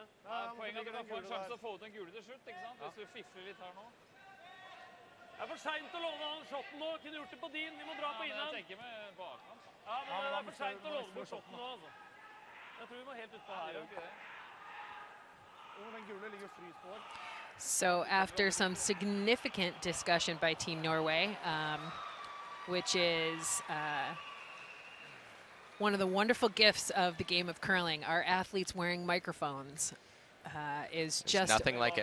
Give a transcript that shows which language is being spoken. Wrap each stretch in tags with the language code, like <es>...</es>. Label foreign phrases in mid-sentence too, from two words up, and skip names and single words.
<no>Poenget er at du kan få en sjanse til å få ut en gule til slutt, ikke sant? Hvis du fifler litt her nå. Det er for sent å låne han shotten nå. Kunne gjort det på din. Vi må dra på innan. Jeg tenker med bakhånd. Ja, men det er for sent å låne bort shotten nå, altså. Jeg tror vi må helt ut på her. Den gule ligger fryst på.</no> <en>So after some significant discussion by Team Norway, which is one of the wonderful gifts of the game of curling, our athletes wearing microphones is just nothing like it.</en>